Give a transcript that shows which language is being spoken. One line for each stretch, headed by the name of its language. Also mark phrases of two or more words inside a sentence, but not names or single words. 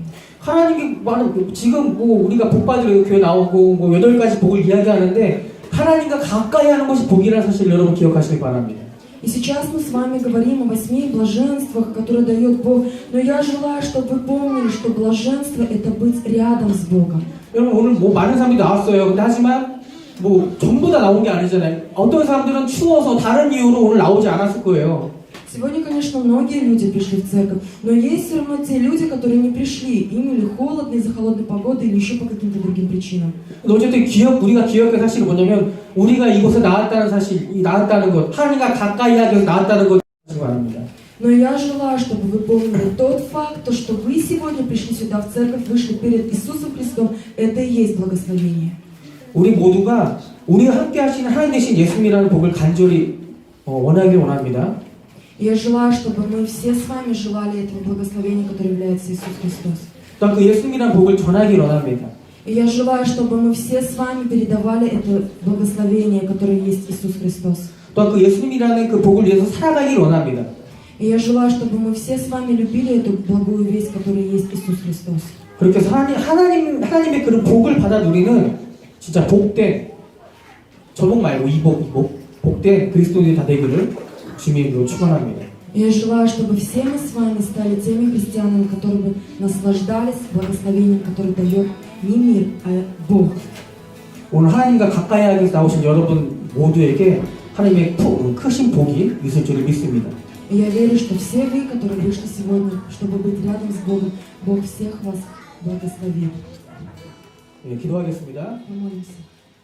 Korean: 하나님이 지금 우리가 복 받으러 교회 나오고 8가지 복을 이야기하는데 하나님과 가까이 하는 것이 복이라는 사실 여러분 기억하시기 바랍니다.
Russian: И сейчас мы с вами говорим о 8 блаженствах, которые дает Бог. Но я желаю, чтобы вы помнили, что блаженство – это быть рядом с Богом.
Korean: 여러분 오늘 뭐 많은 사람들이 나왔어요. 근데 하지만 뭐 전부 다 나온 게 아니잖아요. 어떤 사람들은 추워서 다른 이유로 오늘 나오지 않았을 거예요.
Russian: Сегодня, конечно, многие люди пришли в церковь, но есть все равно те люди, которые не пришли. Им или холодно из-за холодной погоды, или еще по каким-то другим причинам.
Korean: 근데 어쨌든 우리가 기억할 사실은 뭐냐면 우리가 이곳에 나왔다는 사실, 나왔다는 것, 하나님과 가까이 하기 위해서 나왔다는 것 말합니다.
Russian: Но я желаю, чтобы вы помнили тот факт, то, что вы сегодня пришли сюда в церковь, вышли перед Иисусом Христом, это и есть благословение.
Korean: 우리 모두가 우리와 함께 하시는 하나님 되신 예수님이라는 복을 간절히 원하길 원합니다.
Russian: Я желаю, чтобы мы все с вами желали этого благословения, которое является Иисус Христос.
Korean: 또한 그 예수님이라는 복을 전하길 원합니다.
Russian: И я желаю, чтобы мы все с вами передавали это благословение, которое есть Иисус Христос.
Korean: 또한 그 예수님이라는 그 복을 위해서 살아가길 원합니다.
Russian: И я желаю, чтобы мы все с вами любили эту благую весть, которая есть Иисус Христос.
Korean: 그렇게 해서 하나님의 그런 복을 받아 누리는 진짜 복된 저복 말고 이복 복된 그리스도인이 다 되기를 주님으로 축원합니다.
Russian: Я желаю, чтобы все мы с вами стали теми христианами, которые бы наслаждались благословением, которое дает не мир, а Бог.
Korean: 오늘 하나님과 가까이 하기 위해서 나오신 여러분 모두에게 하나님의 크신 복이 있을 줄을 믿습니다.
Russian: И я верю, что все вы, которые вышли сегодня, чтобы быть рядом с Богом, Бог всех вас благословит.
Korean: 예, 기도하겠습니다.
Russian: Помолимся.